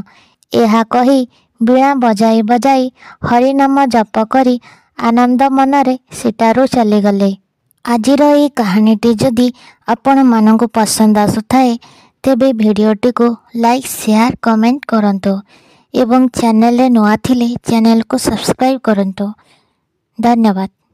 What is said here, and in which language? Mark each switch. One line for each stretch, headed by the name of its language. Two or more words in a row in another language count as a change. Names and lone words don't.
Odia: ଏହା କହି ବୀଣା ବଜାଇ ବଜାଇ ହରିନାମ ଜପ କରି ଆନନ୍ଦ ମନରେ ସେଠାରୁ ଚାଲିଗଲେ। ଆଜିର ଏହି କାହାଣୀଟି ଯଦି ଆପଣମାନଙ୍କୁ ପସନ୍ଦ ଆସୁଥାଏ ତେବେ ଭିଡ଼ିଓଟିକୁ ଲାଇକ୍, ସେୟାର, କମେଣ୍ଟ କରନ୍ତୁ ଏବଂ ଚ୍ୟାନେଲ ନୂଆ ଥିଲେ ଚ୍ୟାନେଲ କୁ ସବସ୍କ୍ରାଇବ କରନ୍ତୁ। धन्यवाद।